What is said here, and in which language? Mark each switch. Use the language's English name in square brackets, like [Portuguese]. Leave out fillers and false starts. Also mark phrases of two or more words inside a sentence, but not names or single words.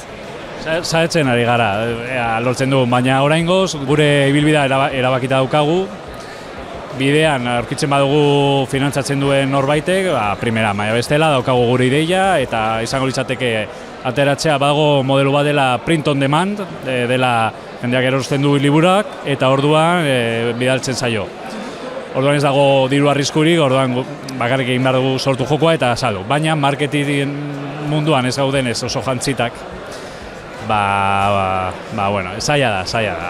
[Basque] Zaetzen ari gara, lortzen du, baina oraingoz gure ibilbidea erabakita daukagu, bidean aurkitzen badugu finantzatzen duen norbaitek, primera, baina bestela daukagu gure ideia, eta izango litzateke ateratzea badago modelo bat dela [English] print on demand, [Basque] dela jendeak erosten du liburak, eta orduan bidaltzen zaio. Orduan ez dago diru arriskurik, orduan bakarrik egin behar dugu sortu jokoa eta saldu. Baina marketing munduan ez gauden ez oso jantzitak, zaila da.